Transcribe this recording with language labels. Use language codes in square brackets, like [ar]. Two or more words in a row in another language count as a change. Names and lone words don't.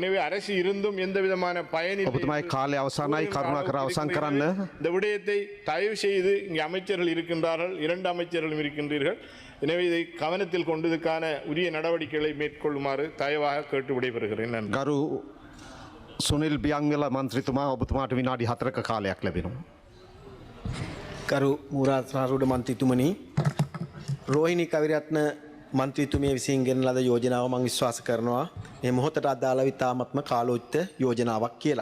[ta] எனவே அரசு இருந்தும் எந்த விதமான பயனில்லை. இந்த விடயத்தை தயவு செய்து இங்கே அமைச்சர்கள் இருக்கின்றார்கள், 2 அமைச்சர்களும் இருக்கின்றீர்கள். எனவே இதை கவனத்தில் கொண்டதுக்கான உரிய நடவடிக்கைகளை மேற்கொள்ளுமாறு தயவாக கேட்டு விடைபெறுகிறேன். நன்றி. [si] සුනිල් බියංගල මන්ත්‍රීතුමා ඔබතුමාට විනාඩි 4ක කාලයක් ලැබෙනවා. කරු මුරාත්රාරුඩ මන්ත්‍රීතුමනි, රෝහිණී කවිරත්න මන්ත්‍රීතුමිය විසින් ගෙන ලද යෝජනාව මම විශ්වාස කරනවා මේ මොහොතට අදාළ විතාමත්ම කාලෝචිත යෝජනාවක් කියලා.